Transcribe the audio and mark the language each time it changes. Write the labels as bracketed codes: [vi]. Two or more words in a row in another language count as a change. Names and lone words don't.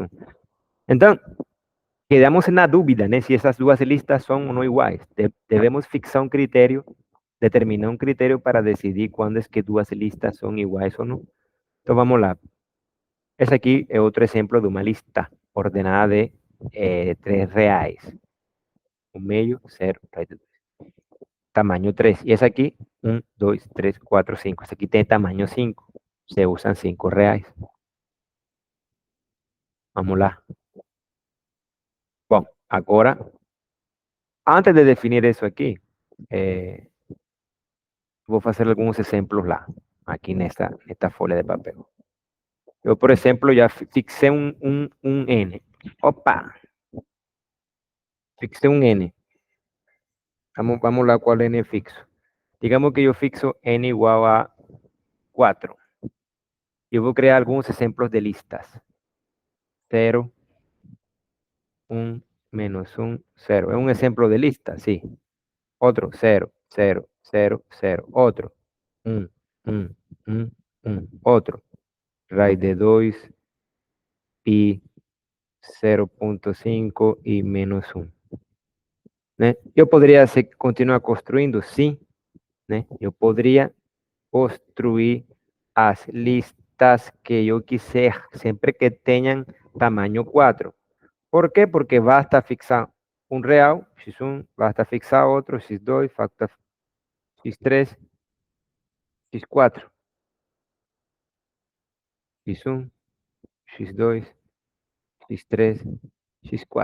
[pt] Então, quedamos na dúvida, né, se essas duas listas são ou não iguais. Devemos fixar um critério, determinar um critério para decidir quando é que duas listas são iguais ou não. Então, vamos lá. Esse aqui é outro exemplo de uma lista ordenada de 3 reais. O meio, 0, [es] tamaño 3. Y es aquí 1, 2, 3, 4, 5. [pt] Esse aqui tem tamaño 5. [es] Se usan [pt] 5 reais. Vamos lá. Bom, agora, antes de definir isso aqui, vou fazer alguns exemplos lá, aqui nesta folha de papel. Eu, por exemplo, já fixei um N. Opa! Fixei um N. Vamos lá qual N fixo. Digamos que eu fixo N igual a 4. Eu vou criar alguns exemplos de listas. 0, 1, menos 1, 0. [es] Es un ejemplo de lista, sí. Otro, 0, 0, 0, 0. Otro, 1, 1, 1, 1. Otro, raíz de 2 y 0.5 y menos 1. [pt] ¿Né? Eu poderia continuar construindo? Sim. Né? Eu poderia construir as listas que eu quiser, sempre que tenham tamanho 4. [es] ¿Por qué? [pt] Porque basta fixar [es] un real, [pt] x1, basta fixar otro, x2, basta x3, x4, x1, x2, x3, x4.